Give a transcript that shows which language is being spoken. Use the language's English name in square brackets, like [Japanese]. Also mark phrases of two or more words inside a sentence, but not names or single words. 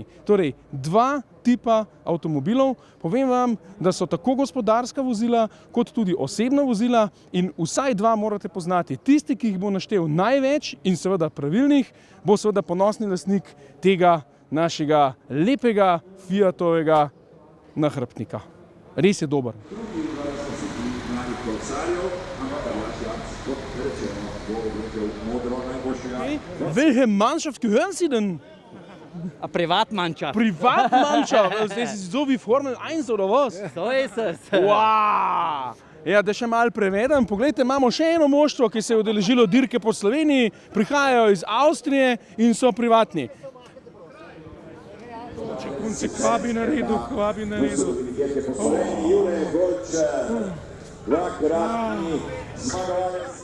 [Slovenian] Torej, dva tipa avtomobilov. Povem vam, da so tako gospodarska vozila, kot tudi osebna vozila in vsaj dva morate poznati. Tisti, ki jih bo naštel največ in seveda pravilnih, bo seveda ponosni lastnik tega našega lepega Fiatovega nahrbtnika. Res je dober. [German] Welche Mannschaft gehören Sie denn? A Privatmannschaft. Privatmannschaft? Das ist so wie Formel 1 oder was? So ist es. [Slovenian] Wow! Ja, da še malo prevedem. Poglejte, imamo še eno moštvo, ki se je udeležilo dirke po Sloveniji, prihajajo iz Avstrije in so privatni. Čekunce, kva bi naredil. Dvakratni zmagovalec